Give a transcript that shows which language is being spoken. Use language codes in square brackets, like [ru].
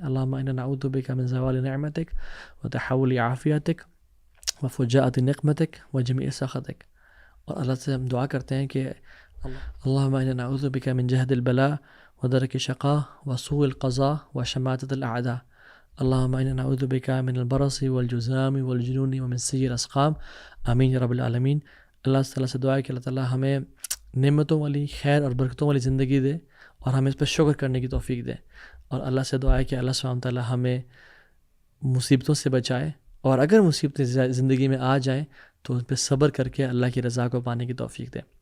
[ar] اللہم انا نعوذ بک من زوال نعمتک وتحول عافیتک وفجاءۃ نقمتک وجمیع سخطک. [ur] اور اللہ سے ہم دعا کرتے ہیں کہ [ar] اللہم انا نعوذ بک من جہد البلاء ودرک الشقاء وسوء القضاء وشماتۃ الاعداء. اللہم انا نعوذ بک من البرص والجذام والجنون ومن سیء الاسقام. آمین یا رب العالمین. [ur] اللہ تعالیٰ سے دعا ہے کہ اللہ تعالیٰ ہمیں نعمتوں والی، خیر اور برکتوں والی زندگی دے اور ہمیں اس پہ شکر کرنے کی توفیق دے. اور اللہ سے دعا ہے کہ اللہ سبحانہ تعالیٰ ہمیں مصیبتوں سے بچائے، اور اگر مصیبتیں زندگی میں آ جائیں تو ان پہ صبر کر کے اللہ کی رضا کو پانے کی توفیق دے.